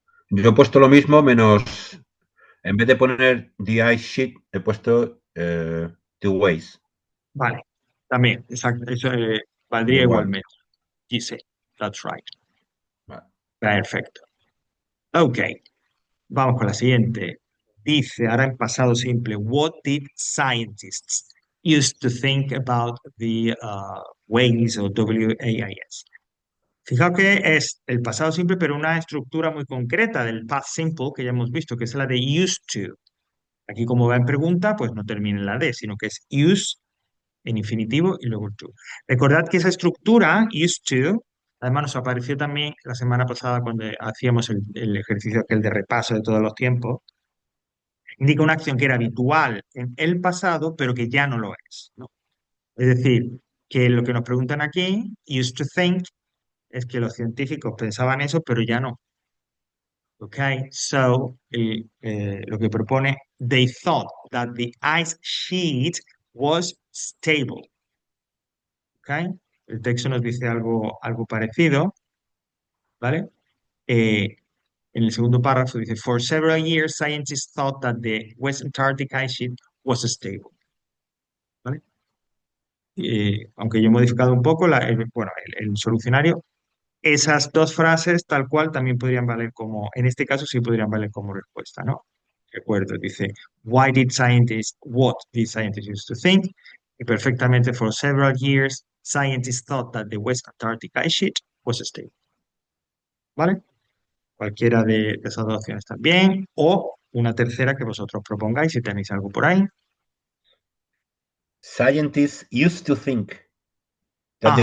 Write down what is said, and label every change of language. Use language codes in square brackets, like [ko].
[es] Yo he puesto lo mismo, menos en vez de poner [en] the ice sheet, [es] he puesto [en] two ways. [es] Vale, también, exacto, eso valdría Igual. igualmente. Dice, [en] that's right. [es] Vale. Perfecto. Ok, vamos con la siguiente. Dice, ahora en pasado simple, [en] what did scientists used to think about the ways o WAIS? [es] Fijaos que es el pasado simple, pero una estructura muy concreta del past simple que ya hemos visto, que es la de used to. Aquí como va en pregunta, pues no termina en la D, sino que es use en infinitivo y luego to. Recordad que esa estructura, used to, además nos apareció también la semana pasada cuando hacíamos el ejercicio aquel de repaso de todos los tiempos, indica una acción que era habitual en el pasado, pero que ya no lo es, ¿no? Es decir, que lo que nos preguntan aquí, used to think, es que los científicos pensaban eso, pero ya no. [en] Okay, so [es] lo que propone, [en] they thought that the ice sheet was stable. [es] Okay, el texto nos dice algo parecido, ¿vale? En el segundo párrafo dice, [en] for several years, scientists thought that the West Antarctic ice sheet was stable. [es] ¿Vale? Aunque yo he modificado un poco bueno, el solucionario, esas dos frases tal cual también podrían valer como, en este caso sí podrían valer como respuesta, ¿no? Recuerdo, dice, [en] what did scientists used to think? [es] Y perfectamente, [en] for several years, scientists thought that the West Antarctic ice sheet was stable. [es] ¿Vale? Cualquiera de esas dos opciones también. O una tercera que vosotros propongáis si tenéis algo por ahí. [en] Scientists used to think that the